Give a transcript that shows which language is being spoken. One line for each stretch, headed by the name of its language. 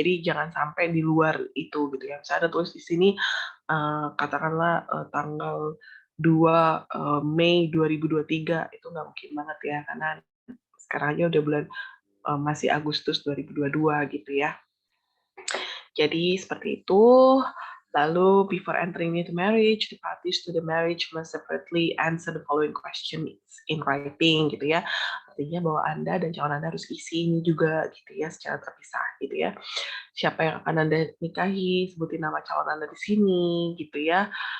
Indonesian: Jadi jangan sampai di luar itu gitu ya. Misalnya ada tulis di sini katakanlah tanggal 2 Mei 2023 itu nggak mungkin banget ya, karena sekarang aja udah bulan masih Agustus 2022 gitu ya. Jadi seperti itu. Lalu
English: before entering into marriage, the parties to the marriage must separately answer the following questions in writing
Indonesian: gitu ya. Artinya bahwa Anda dan calon Anda harus isi ini juga gitu ya, secara terpisah gitu ya. Siapa yang akan Anda nikahi, sebutin nama calon Anda di sini gitu ya.